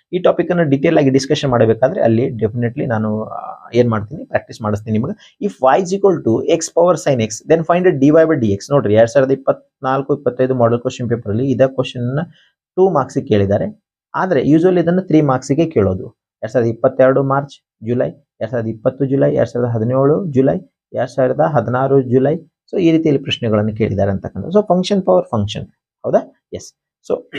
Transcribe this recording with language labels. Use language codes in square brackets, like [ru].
[kn] ಈ ಟಾಪಿಕ್ ಅನ್ನು ಡೀಟೇಲ್ ಆಗಿ ಡಿಸ್ಕಷನ್ ಮಾಡಬೇಕಾದ್ರೆ ಅಲ್ಲಿ ಡೆಫಿನೆಟ್ಲಿ ನಾನು ಏನ್ ಮಾಡ್ತೀನಿ, ಪ್ರಾಕ್ಟೀಸ್ ಮಾಡಿಸ್ತೀನಿ ನಿಮಗೆ. [en] If y is equal to x power sin x, then find dy by dx. [kn] ನೋಡ್ರಿ, 2024-25 ಮಾಡೆಲ್ ಕ್ವಶನ್ ಪೇಪರ್ ಅಲ್ಲಿ ಇದ ಕ್ವಶನ್ 2 ಮಾರ್ಕ್ಸ್ ಕೇಳಿದ್ದಾರೆ. ಆದ್ರೆ ಯೂಶುವಲಿ ಇದನ್ನ 3 ಮಾರ್ಕ್ಸ್ ಗೆ ಕೇಳೋದು. 2022 March, July, 2020 July, 2017 July, 2016 July. So ಈ ರೀತಿಯಲ್ಲಿ ಪ್ರಶ್ನೆಗಳನ್ನು ಕೇಳಿದ್ದಾರೆ ಅಂತಕ್ಕಂಥ. So function power function. ಹೌದಾ? ಎಸ್. ಸೊ